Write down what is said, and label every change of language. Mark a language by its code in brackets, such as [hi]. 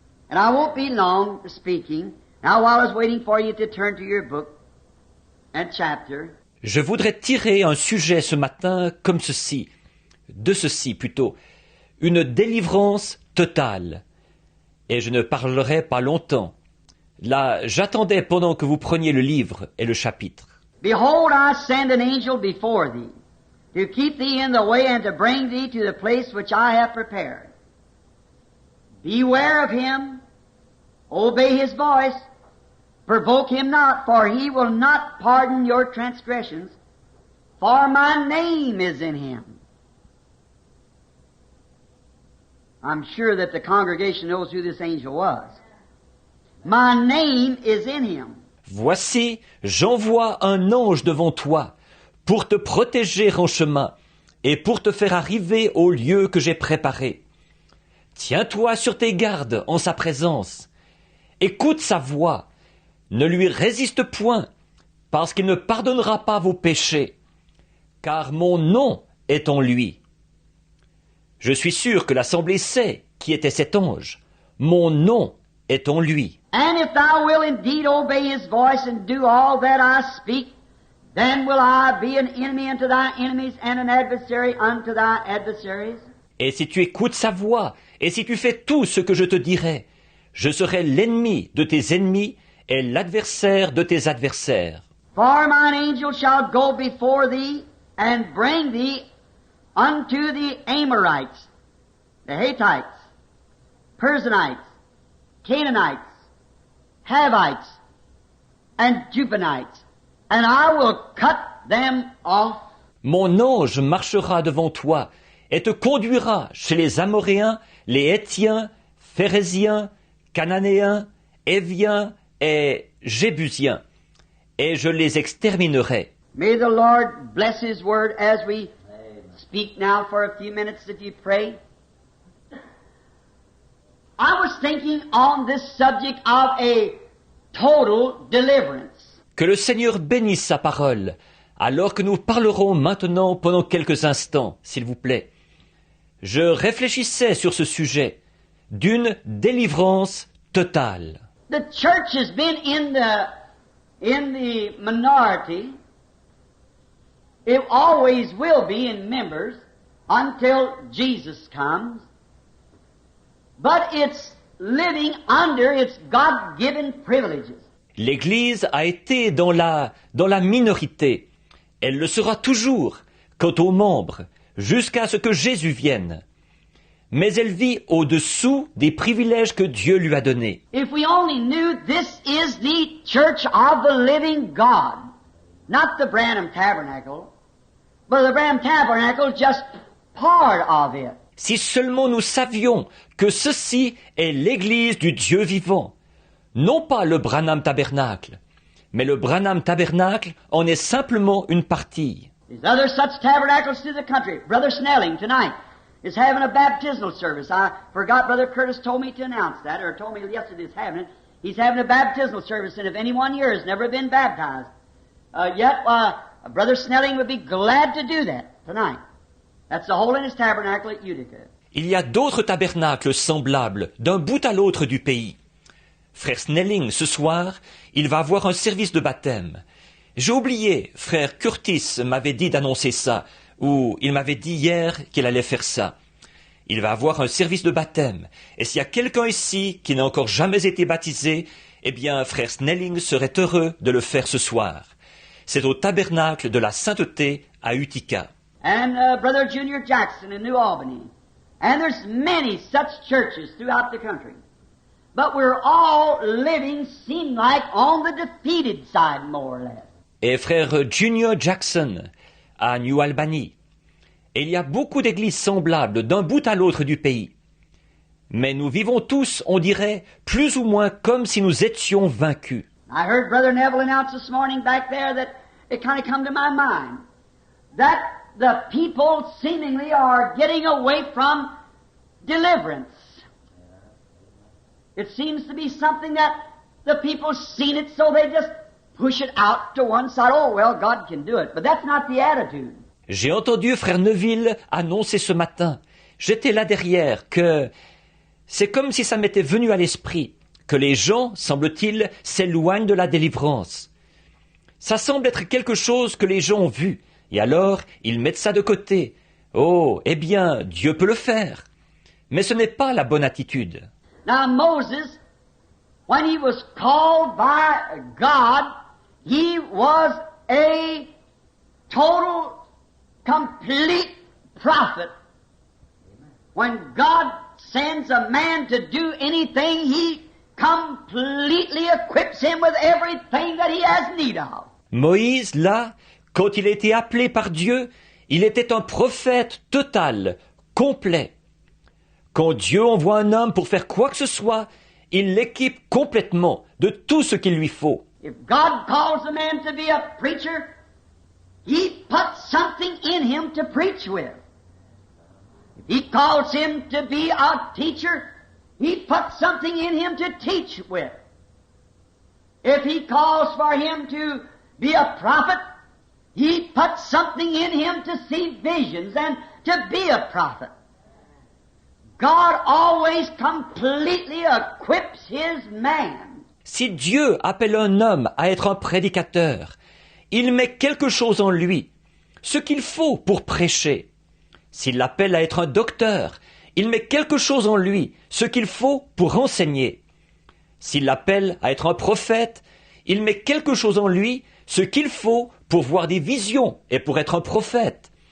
[en] And I won't be long speaking. Now while I was waiting for you to turn to your book and chapter, [fr] Je voudrais tirer un sujet ce matin comme ceci, de ceci plutôt, une délivrance totale. et je ne parlerai pas longtemps. Là, j'attendais pendant que vous preniez le livre et le chapitre. [en] Behold, I send an angel before thee, to keep thee in the way and to bring thee to the place which I have prepared. Beware of him, obey his voice, provoke him not, for he will not pardon your transgressions, for my name is in him. I'm sure that the congregation knows who this angel was. My name is in him. [fr] Voici, j'envoie un ange devant toi, pour te protéger en chemin, et pour te faire arriver au lieu que j'ai préparé. Tiens-toi sur tes gardes en sa présence. Écoute sa voix. Ne lui résiste point, parce qu'il ne pardonnera pas vos péchés, car mon nom est en lui. Je suis sûr que l'assemblée sait qui était cet ange. Mon nom est en lui. [en] And if thou wilt indeed obey his voice and do all that I speak, then will I be an enemy unto thy enemies and an adversary unto thy adversaries. [fr] Et si tu écoutes sa voix, et si tu fais tout ce que je te dirai, je serai l'ennemi de tes ennemis et l'adversaire de tes adversaires. [en] For mine angel shall go before thee and bring thee unto the Amorites, the Hittites, Perizzites, Canaanites, Havites, and Jubbanites, and I will cut them off. [fr] Mon ange marchera devant toi et te conduira chez les Amoréens, les Hétiens, Phéréziens, Cananéens, Éviens et Jébusiens, et je les exterminerai. [en] May the Lord bless His word as we speak now for a few minutes if you pray. I was thinking on this subject of a total deliverance. [fr] Que le Seigneur bénisse sa parole, alors que nous parlerons maintenant pendant quelques instants, s'il vous plaît. Je réfléchissais sur ce sujet d'une délivrance totale. [en] The church has been in the minority. It always will be in members until Jesus comes. But it's living under its God-given privileges. [fr] L'Église a été dans la minorité. Elle le sera toujours quant aux membres, jusqu'à ce que Jésus vienne. Mais elle vit au-dessous des privilèges que Dieu lui a donnés. [en] If we only knew this is the church of the living God, not the Branham Tabernacle, but the Branham Tabernacle is just part of it. [fr] Si seulement nous savions que ceci est l'Église du Dieu vivant, non pas le Branham Tabernacle, mais le Branham Tabernacle en est simplement une partie. [en] There's other such tabernacles through the country. Brother Snelling tonight is having a baptismal service. I forgot Brother Curtis told me to announce that, or told me yesterday he's having it. He's having a baptismal service, and if anyone here has never been baptized yet, Brother Snelling would be glad to do that tonight. That's the Holiness Tabernacle at Utica. [fr] Il y a d'autres tabernacles semblables d'un bout à l'autre du pays. Frère Snelling, ce soir, il va avoir un service de baptême. J'ai oublié, frère Curtis m'avait dit d'annoncer ça, ou il m'avait dit hier qu'il allait faire ça. Il va avoir un service de baptême. Et s'il y a quelqu'un ici qui n'a encore jamais été baptisé, eh bien, frère Snelling serait heureux de le faire ce soir. C'est au tabernacle de la sainteté à Utica. [en] And Brother Junior Jackson in New Albany. And there's many such churches throughout the country. But we're all living, seem like, on the defeated side, more or less. [fr] Et frère Junior Jackson à New Albany. Et il y a beaucoup d'églises semblables d'un bout à l'autre du pays. Mais nous vivons tous, on dirait, plus ou moins comme si nous étions vaincus. [en] I heard Brother Neville announce this morning back there that it kind of come to my mind that the people seemingly are getting away from deliverance. It seems to be something that the people seen it, so they just push it out to one side. Oh, well, God can do it. But that's not the attitude. [fr] J'ai entendu frère Neville annoncer ce matin, j'étais là derrière, que c'est comme si ça m'était venu à l'esprit, que les gens, semble-t-il, s'éloignent de la délivrance. Ça semble être quelque chose que les gens ont vu, et alors ils mettent ça de côté. Oh, eh bien, Dieu peut le faire. Mais ce n'est pas la bonne attitude. [en] Now Moses, when he was called by God, he was a total, complete prophet. When God sends a man to do anything, he completely equips him with everything that he has need of. [fr] Moïse, là, quand il a été appelé par Dieu, il était un prophète total, complet. Quand Dieu envoie un homme pour faire quoi que ce soit, il l'équipe complètement de tout ce qu'il lui faut. [en] If God calls a man to be a preacher, he puts something in him to preach with. If he calls him to be a teacher, he puts something in him to teach with. If he calls for him to be a prophet, he puts something in him to see visions and to be a prophet. God always completely equips his man. [fr] Si Dieu appelle un homme à être un prédicateur, il met quelque chose en lui, ce qu'il faut pour prêcher. S'il l'appelle à être un docteur, il met quelque chose en lui, ce qu'il faut pour enseigner. S'il l'appelle à être un prophète, il met quelque chose en lui, ce qu'il faut pour voir des visions et pour être un prophète.